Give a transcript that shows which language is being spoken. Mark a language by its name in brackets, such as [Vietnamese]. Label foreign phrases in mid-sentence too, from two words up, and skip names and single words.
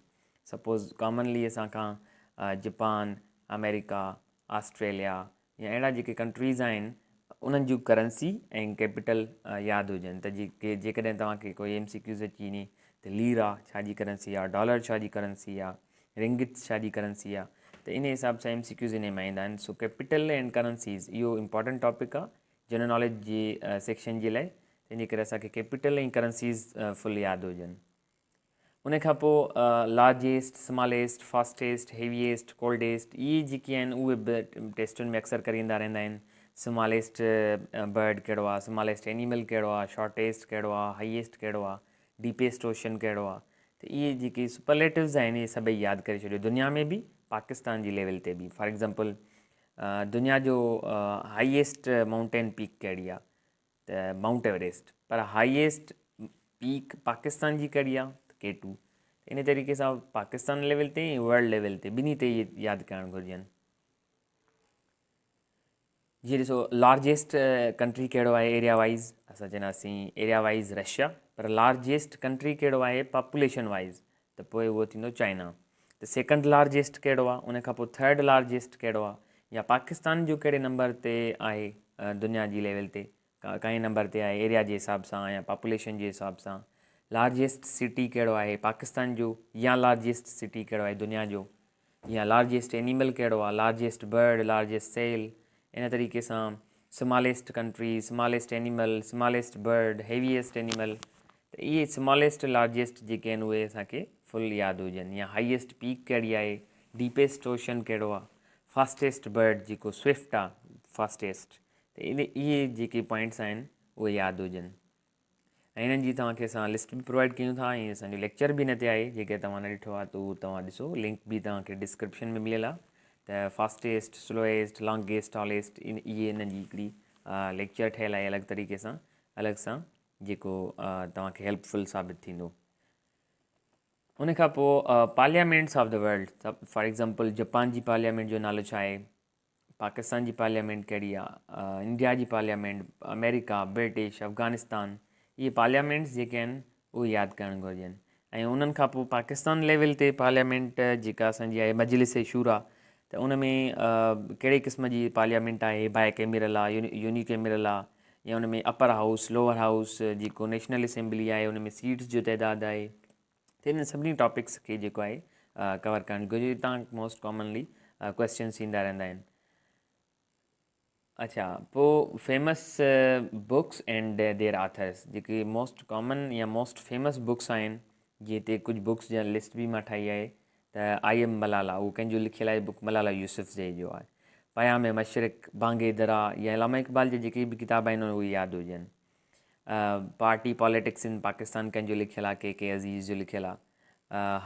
[English] suppose commonly [Sindhi] असांखां जापान, अमेरिका, ऑस्ट्रेलिया या अहिड़ा जेके कंट्रीज़ आहिनि उन्हनि जूं करंसी ऐं कैपिटल यादि हुजनि त जेकॾहिं तव्हांखे कोई MCQs अची वञे त लीरा छा जी करंसी आहे, डॉलर छा जी करंसी आहे, रिंगिट छा जी करंसी आहे, त इन हिसाब सां MCQs इन में ईंदा आहिनि। [English] so capital and currencies [Sindhi] इहो [English] important topic [Sindhi] आहे [English] general knowledge [Sindhi] जी सेक्शन जे लाइ, तंहिंजे करे असांखे कैपिटल ऐं करंसीज़ फुल यादि हुजनि। उन खां पोइ [English] largest, smallest, fastest, heaviest, coldest [Sindhi] इहे जेके आहिनि उहे बि टेस्टुनि में अक्सर करे ईंदा रहंदा आहिनि। [English] smallest bird [Sindhi] कहिड़ो आहे, [English] smallest animal [Sindhi] कहिड़ो आहे, शॉर्टेस्ट कहिड़ो आहे, हाईएस्ट कहिड़ो आहे, [English] deepest ocean [Sindhi] कहिड़ो आहे, त इहे जेके सुपरलेटिव्स आहिनि इहे सभई यादि करे छॾियो। दुनिया में बि, पाकिस्तान जी लेवल ते बि। [English] for example [Sindhi] दुनिया जो [English] highest mountain peak [Sindhi] कहिड़ी आहे त माउंट एवरेस्ट, पर [English] highest peak [Sindhi] पाकिस्तान जी कहिड़ी आहे त K2। इन तरीक़े सां पाकिस्तान लेवल ते ऐं [English] world level [Sindhi] ते ॿिन्ही ते इहे यादि करणु घुरिजनि। जीअं ॾिसो [English] largest country [Sindhi] कहिड़ो आहे [English] area wise, [Sindhi] असां चवंदासीं [English] area wise [Sindhi] रशिया, पर [English] largest country [Sindhi] कहिड़ो आहे [English] population wise [Sindhi] त पोइ उहो थींदो चाइना। त [English] second largest [Sindhi] कहिड़ो आहे, उन खां पोइ [English] third largest [Sindhi] कहिड़ो आहे, या पाकिस्तान जो कहिड़े नंबर ते आहे दुनिया जी लेवल ते, काई नंबर ते आहे एरिया जे हिसाब सां या पॉपुलेशन जे हिसाब सां। [English] largest city [Sindhi] कहिड़ो आहे पाकिस्तान जो, या [English] largest city [Sindhi] कहिड़ो आहे दुनिया जो, या [English] largest animal [Sindhi] कहिड़ो आहे, [English] largest bird, largest cell. [Sindhi] इन तरीक़े सां [English] smallest country, smallest animal, smallest bird, heaviest animal, [Sindhi] त इहे [English] smallest largest [Sindhi] जेके आहिनि उहे असांखे फुल यादि हुजनि। या [English] highest peak [Sindhi] कहिड़ी आहे, [English] deepest ocean [Sindhi] कहिड़ो आहे, [English] fastest bird [Sindhi] जेको स्विफ्ट आहे फास्टेस्ट, त इहे जेके पॉइंट्स आहिनि उहे यादि हुजनि। ऐं हिननि जी तव्हांखे असां लिस्ट बि प्रोवाइड कयूं था ऐं असांजो लेक्चर बि हिन ते आहे, जेके तव्हां न ॾिठो आहे त उहो तव्हां ॾिसो, लिंक बि तव्हांखे डिस्क्रिप्शन में मिलियल आहे। त [English] fastest, slowest, longest, tallest [Sindhi] इहे हिननि जी हिकिड़ी लेक्चर ठहियलु आहे अलॻि तरीक़े सां, अलॻि सां, जेको तव्हांखे हेल्पफुल साबित थींदो। उन खां पोइ [English] parliaments of the world, for example [Sindhi] जापान जी पार्लियामेंट जो नालो छा आहे, पाकिस्तान जी पार्लियामेंट कहिड़ी आहे, इंडिया जी पार्लियामेंट, अमेरिका, ब्रिटिश, अफ़गानिस्तान, इहे पार्लियामेंट्स जेके आहिनि उहे यादि करणु घुरिजनि। ऐं उन्हनि खां पोइ पाकिस्तान लेवल ते पार्लियामेंट जेका असांजी आहे मजलिस शूरा, त उन में कहिड़े क़िस्म जी पार्लियामेंट आहे, [English] bi cameral [Sindhi] आहे, यूनिकैमरल आहे, या उन में [English] upper house, lower house, [Sindhi] जेको नेशनल असेंबली आहे उन में सीट्स जो तइदादु आहे। त हिन सभिनी टॉपिक्स खे जेको आहे कवर करणु घुरिजे। तव्हां [English] most commonly questions [Sindhi] ईंदा रहंदा आहिनि। अच्छा, पोइ [English] famous books and their authors, [Sindhi] जेके [English] most common [Sindhi] या [English] most famous books [Sindhi] आहिनि, जीअं हिते कुझु बुक्स जा लिस्ट बि मां ठाही आहे। त आई एम मलाला, उहो कंहिंजो लिखियलु आहे बुक, मलाला यूसुफ़ज़ई जो आहे। पयाम मशरिक़, बांगे दरा, या अलामा इक़बाल जी जेके बि किताब आहिनि उहे यादि हुजनि। पार्टी पॉलिटिक्स इन पाकिस्तान कंहिंजो लिखियलु आहे, के अज़ीज़ जो लिखियलु आहे।